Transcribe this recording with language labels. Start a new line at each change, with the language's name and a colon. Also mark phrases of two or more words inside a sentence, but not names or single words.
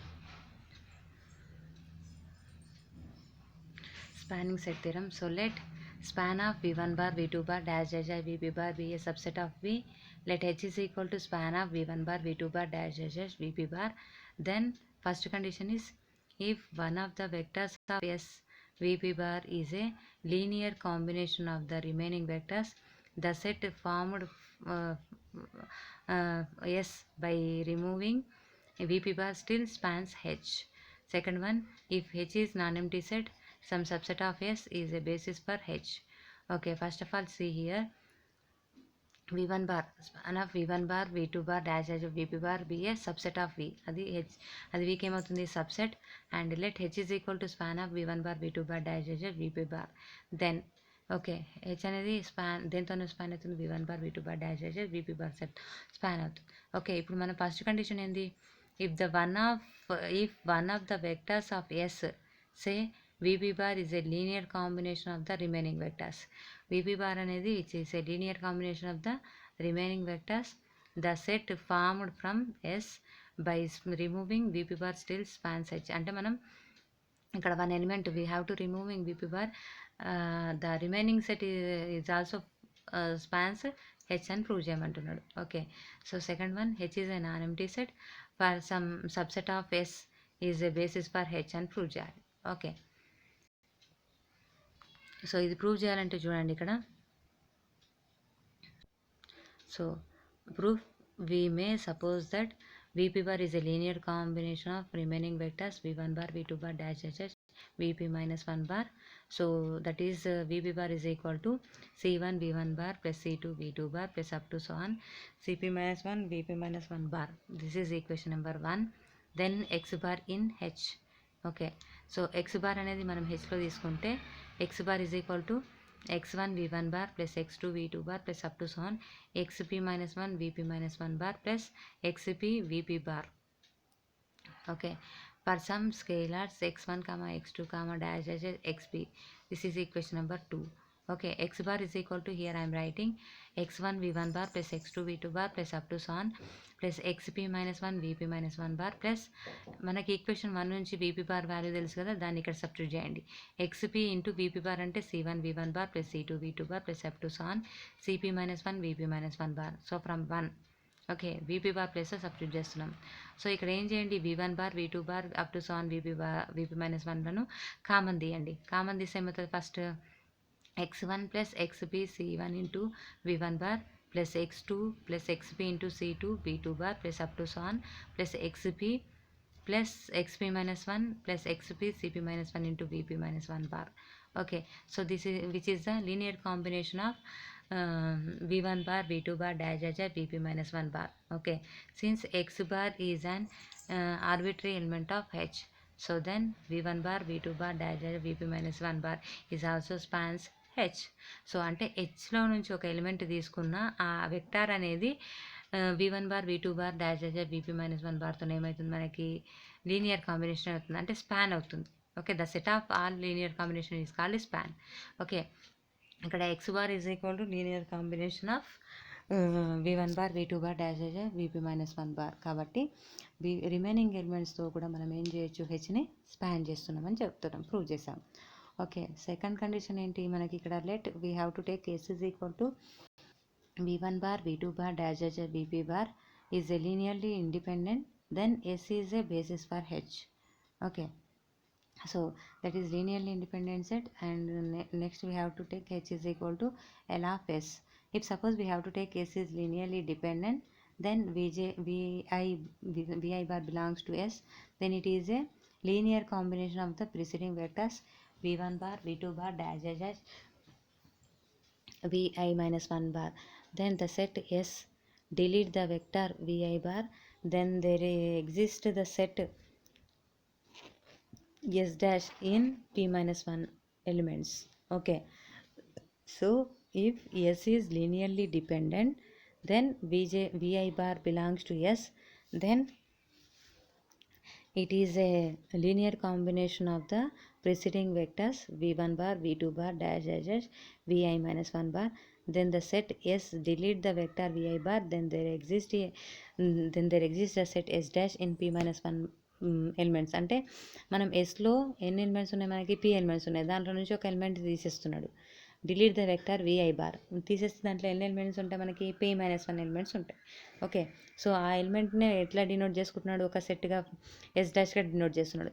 English: Spanning set theorem. So let span of v1 bar v2 bar dash dash dash vp bar be a subset of v. Let h is equal to span of v1 bar v2 bar dash dash dash vp bar. Then first condition is, if one of the vectors of s vp bar is a linear combination of the remaining vectors, the set formed s by removing vp bar still spans h. Second one, if h is non-empty set, some subset of s is a basis for h. Okay, first of all see here v1 bar span of v1 bar v2 bar dash dash vp bar be a subset of v,
Telugu: అది h, అది v కి ఏమవుతుంది
English: subset, and let h is equal to span of v1 bar v2 bar dash dash vp bar.
Telugu: Then ఓకే, హెచ్ అనేది స్పాన్ దేంతోనే స్పాన్ అవుతుంది,
English: v1 bar v2 bar dash dash vp bar set span అవుతుంది.
Telugu: ఓకే, ఇప్పుడు మన
English: first condition
Telugu: ఏంది,
English: if one of the vectors of s say vp bar is a linear combination of the remaining vectors, vp bar అనేది which is a linear combination of the remaining vectors, the set formed from s by removing vp bar still spans h.
Telugu: అంటే మనం ఇక్కడ
English: one element we have to removing vp bar, the remaining set is also spans h
Telugu: అని ప్రూవ్ చేయమంటున్నాడు.
English: Okay, so second one, h is a non empty set for some subset of s is a basis for h
Telugu: అని ప్రూవ్ చేయాలి.
English: ఓకే, సో
Telugu: ఇది ప్రూవ్ చేయాలంటే చూడండి ఇక్కడ,
English: సో proof we may suppose that vp bar is a linear combination of remaining vectors v1 bar v2 bar dash dash dash vp minus 1 bar. So that is vp bar is equal to c1 v1 bar plus c2 v2 bar plus up to so on cp minus 1 vp minus 1 bar. This is equation number 1. Then x bar in h. Okay, so x bar
Telugu: అనేది మనం h లో తీసుకుంటే
English: x bar is equal to x1 v1 bar plus x2 v2 bar plus up to so on xp minus 1 vp minus 1 bar plus xp vp bar. Okay, for some scalars x1 comma x2 comma dash dash dash xp, this is equation number 2. Okay, x bar is equal to, here I am writing x1 v1 bar plus x2 v2 bar plus up to so on plus xp minus 1 vp minus 1 bar plus
Telugu: మనకి ఈక్వేషన్ 1 నుంచి vp bar వాల్యూ తెలుసు కదా, దాన్ని ఇక్కడ సబ్స్టిట్యూట్ చేయండి.
English: xp ఇంటూ vp bar అంటే c1 v1 bar plus c2 v2 bar plus up to so on cp minus 1 vp minus 1 bar. So from 1, okay, vp bar plus substitute చేస్తున్నాం.
Telugu: సో ఇక్కడ ఏం చేయండి,
English: v1 bar v2 bar up to so on vp minus 1లను కామన్ తీయండి.
Telugu: కామన్ తీస్తే ఏమవుతుంది,
English: ఫస్ట్ x1 plus xp c1 into v1 bar plus x2 plus xp into c2 v2 bar plus up to so on plus xp plus xp minus 1 plus xp cp minus 1 into vp minus 1 bar. Okay, so this is which is the linear combination of v1 bar v2 bar dash dash dash vp minus 1 bar. Okay, since x bar is an arbitrary element of h, so then v1 bar v2 bar dash dash vp minus 1 bar is also spans h.
Telugu: సో అంటే హెచ్లో నుంచి ఒక ఎలిమెంట్ తీసుకున్న ఆ వెక్టార్ అనేది
English: v1 bar v2 bar dash dash dash vp minus 1
Telugu: barతో ఏమవుతుంది, మనకి
English: linear combination
Telugu: అవుతుంది, అంటే స్పాన్ అవుతుంది.
English: Okay, the set of all linear combination is called span. ఓకే, ఇక్కడ x bar is equal to linear combination of v1 bar v2 bar dash dash vp minus 1 bar.
Telugu: కాబట్టి రిమైనింగ్ ఎలిమెంట్స్తో కూడా మనం ఏం చేయొచ్చు, హెచ్ని స్పాన్ చేస్తున్నామని చెప్తున్నాం, ప్రూవ్ చేసాం. ఓకే, సెకండ్ కండిషన్ ఏంటి మనకి ఇక్కడ,
English: let we have to take s is equal to v1 bar v2 bar dash dash vp bar is a linearly independent, then s is a basis for h. Okay, so that is linearly independent set, and next we have to take h is equal to l of s. If suppose we have to take s is linearly dependent, then vi bar belongs to s, then it is a linear combination of the preceding vectors v1 bar v2 bar dash dash dash vi minus 1 bar. Then the set S, delete the vector vi bar, then there exists the set S dash in p minus 1 elements. Okay, so if S is linearly dependent, then vi bar belongs to S, then it is a linear combination of the preceding vectors v1 bar v2 bar dash dash dash vi minus 1 bar. Then the set S, delete the vector vi bar, then there exists a set S dash in p minus 1 ఎలిమెంట్స్.
Telugu: అంటే మనం ఎస్లో ఎన్ని ఎలిమెంట్స్ ఉన్నాయి, మనకి p ఎలిమెంట్స్ ఉన్నాయి, దాంట్లో నుంచి ఒక ఎలిమెంట్ తీసేస్తున్నాడు.
English: delete the vector vi bar
Telugu: తీసేస్తే దాంట్లో ఎన్ని ఎలిమెంట్స్ ఉంటాయి, మనకి p మైనస్ 1 ఎలిమెంట్స్ ఉంటాయి. ఓకే, సో ఆ ఎలిమెంట్ని ఎట్లా డినోట్ చేసుకుంటున్నాడు, ఒక సెట్గా ఎస్ డాష్గా డినోట్ చేస్తున్నాడు.